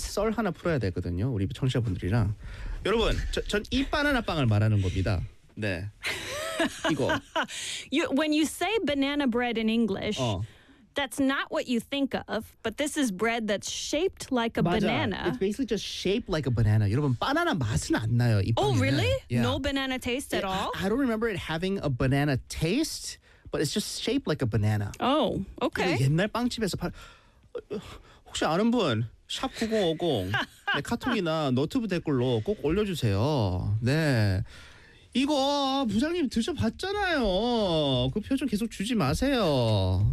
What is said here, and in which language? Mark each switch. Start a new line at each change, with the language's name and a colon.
Korean: 썰 하나 풀어야 되거든요. 우리 청취자분들이랑. 여러분, 전 이 바나나 빵을 말하는 겁니다. 네. 이거.
English: You, when you say banana bread in English, that's not what you think of, but this is bread that's shaped like a
Korean: 맞아.
English: Banana. It's basically just shaped like a banana.
Korean: 여러분, 바나나 맛은 안 나요, 이
English: Oh,
Korean: 바나나.
English: Really? Yeah. No banana taste at all? I don't remember it having a banana taste, but it's just shaped like a banana. Oh, okay.
Korean: 옛날 빵집에서 파... 혹시 아는 분, 샵 9050, 네, 카톡이나 너튜브 댓글로 꼭 올려주세요. 네. 이거 부장님 드셔봤잖아요. 그 표정 계속 주지 마세요.